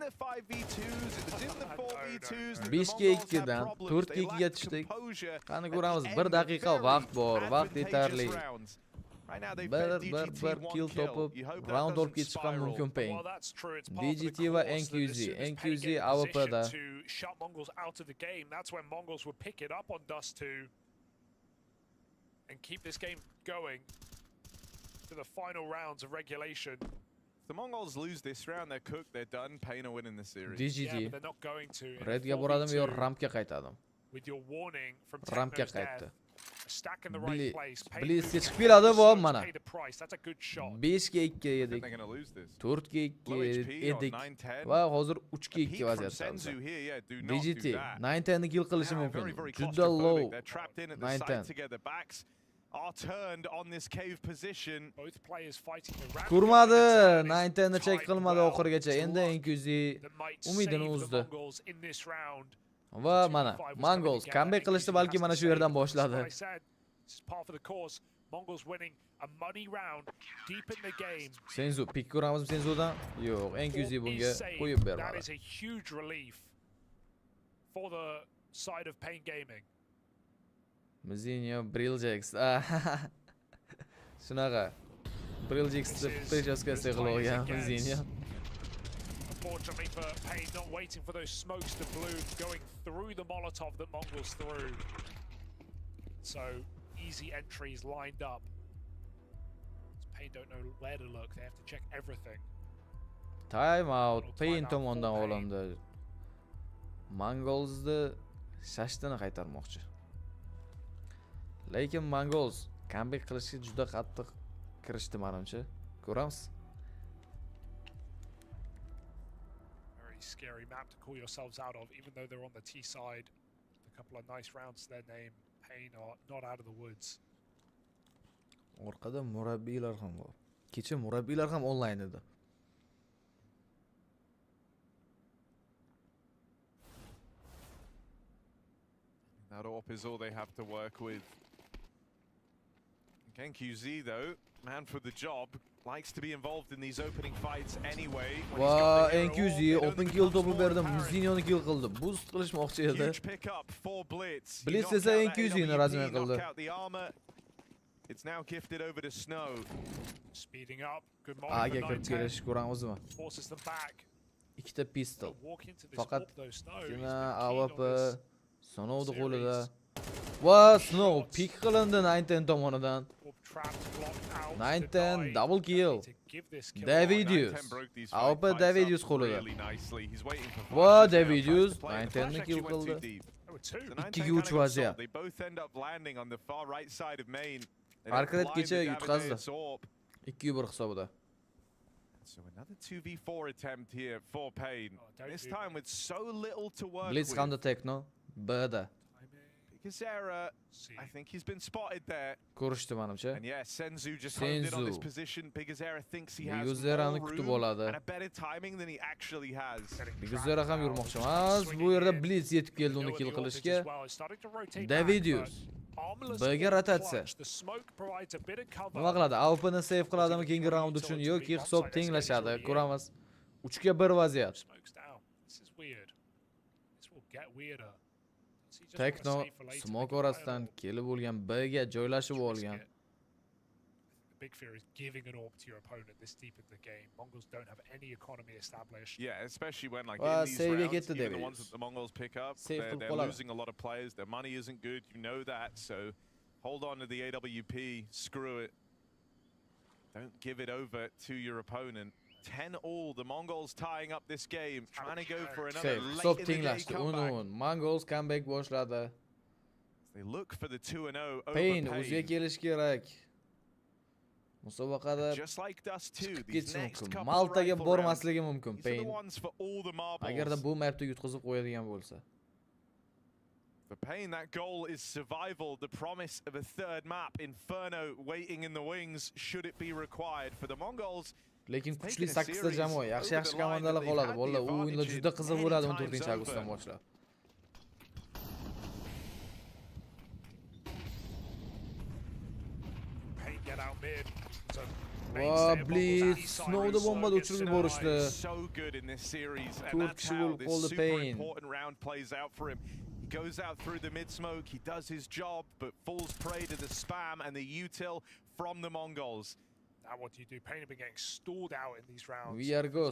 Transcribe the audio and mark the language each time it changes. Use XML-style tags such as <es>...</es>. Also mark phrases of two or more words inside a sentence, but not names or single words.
<uz>5-2 dan 4-2 ga tushdik. Qani ko'ramiz, 1 daqiqa vaqt bor, vaqt yetarli. Bir kill topib, round olib ketish ham mumkin Pain. DGT va NQZ. NQZ AWP'da.</uz> <en>Shut Mongols out of the game. That's when Mongols would pick it up on Dust 2 and keep this game going to the final rounds of regulation. If the Mongols lose this round, they're cooked, they're done. Pain are winning the series. DGT. Yeah, but they're not going to.</en> <uz>Redga boradim yo rampga qaytadim.</uz> <en>With your warning from</en> <uz>Rampga</uz> <en>Techno's death.</en> <uz>qaytdi.</uz> <en>Stack in the right place.</en> <uz>Blizz chiqib keladi va mana.</uz> <en>That's a good shot.</en> <uz>5-2 edik. 4-2 edik. Va hozir 3-2 vaziyatdamiz. DGT 9-10 ni kill qilishi mumkin. Juda low. 9-10.</uz> <en>Are turned on this cave position. Both players fighting the ramp.</en> <uz>Kurmadi, 9-10 ni check qilmadi oxirigacha. Endi NQZ umidini uzdi. Va mana, Mongols comeback qilishni balki mana shu yerdan boshladi.</uz> <en>Mongols winning a money round deep in the game.</en> <uz>Senzu pick ko'ramizmi Senzudan? Yo'q, NQZ bunga qo'yib bermadi.</uz> <en>That is a huge relief for the side of Pain Gaming.</en> <uz>Mizinho, Briljax. Shunaqa. Briljax deb prическа qilgan Mizinho.</uz> <en>Unfortunately for Pain, not waiting for those smokes to bloom, going through the Molotov that Mongols threw. So easy entries lined up. Pain don't know where to look. They have to check everything. Time out.</en> <uz>Pain tomonidan olindi. Mongolsni shashtini qaytarmoqchi. Lekin Mongols comeback qilishga juda qattiq kirishdi menimcha. Ko'ramiz.</uz> <en>Very scary map to call yourselves out of, even though they're on the T side. A couple of nice rounds to their name. Pain are not out of the woods.</en> <uz>Orqada murabbiylar ham bor. Kecha murabbiylar ham online edi.</uz> <en>That AWP is all they have to work with. NQZ though, man for the job, likes to be involved in these opening fights anyway.</en> <uz>Va NQZ</uz> <en>open kill</en> <uz>topib berdi, Muzinhoni kill qildi. Boost qilishmoqchi edi. Blitz esa NQZni razm qildi.</uz> <en>It's now gifted over to Snow. Speeding up. Good morning.</en> <uz>Aga kirib kelish ko'ramizmi?</uz> <en>Forces them back.</en> <uz>Ikkita pistol. Faqat kina AWP Snow'ni qo'lida. Va Snow pick qilindi 9-10 tomonidan. 9-10 double kill. Davidius. AWP Davidius qo'lida. Va Davidius 9-10 ni kill qildi. 2-3 vaziyat.</uz> <en>They both end up landing on the far right side of main.</en> <uz>Parketgacha yutqazdi. 2-1 hisobida.</uz> <en>So another 2v4 attempt here for Pain. This time with so little to work Blitz with.</en> <uz>hamda Techno B'da.</uz> <en>Gazera, I think he's been spotted there.</en> <uz>Ko'rishdi menimcha.</uz> <en>And yeah, Senzu just honed in on this position. Bigazera thinks he has</en> <uz>Bigazerani</uz> <en>more</en> <uz>kutib</uz> <en>room</en> <uz>oladi.</uz> <en>and a better timing than he actually has.</en> <uz>Bigazera ham yurmoqchi emas. Bu yerda Blitz yetib keldi uni kill qilishga. Davidius B'ga rotatsiya. Nima qiladi? AWP'ni save qiladimi keyingi raund uchun yoki hisob tenglashadi? Ko'ramiz. 3-1 vaziyat. Techno smoke orasidan kelib bo'lgan B'ga joylashib olgan.</uz> <en>Big fear is giving an AWP to your opponent this deep in the game. Mongols don't have any economy established. Yeah, especially when like in these rounds, even the ones that the Mongols pick up, they're losing a lot of players. Their money isn't good, you know that. So hold on to the AWP, screw it. Don't give it over to your opponent. 10-all, the Mongols tying up this game, trying to go for another late in the day comeback.</en> <uz>Mongols comeback boshladi.</uz> <en>They look for the 2-0 over</en> <uz>Pain o'ziga kelish kerak. Musobaqada</uz> <en>Just like Dust 2,</en> <uz>chiqib</uz> <en>these</en> <uz>ketishi</uz> <en>next</en> <uz>mumkin.</uz> <en>couple of</en> <uz>Maltaga</uz> <en>rifle rounds,</en> <uz>bormasligi mumkin.</uz> <en>these are the</en> <uz>Pain.</uz> <en>ones for all the</en> <uz>Agarda</uz> <en>marbles.</en> <uz>bu mapda yutqizib qo'yadigan bo'lsa.</uz> <en>For Payne, that goal is survival, the promise of a third map, Inferno waiting in the wings, should it be required. For the Mongols,</en> <uz>Lekin kuchli 8 ta jamoa, yaxshi komandalar qoladi. Bolalar, u o'yinlar juda qiziq bo'ladi 14-avgustdan boshlab.</uz> <en>Payne get out mid. So</en> <uz>Va Blitz snowda bombada uchirib yuborishdi.</uz> <en>so good in this series, and</en> <uz>To'rt</uz> <en>that's</en> <uz>kishi</uz> <en>how</en> <uz>bo'lib</uz> <en>this</en> <uz>qoldi</uz> <en>super</en> <uz>Payne.</uz> <en>important round plays out for him. He goes out through the mid smoke, he does his job, but falls prey to the spam and the util from the Mongols. Now what do you do? Payne have been getting stalled out in these rounds. We are ghosts.</en>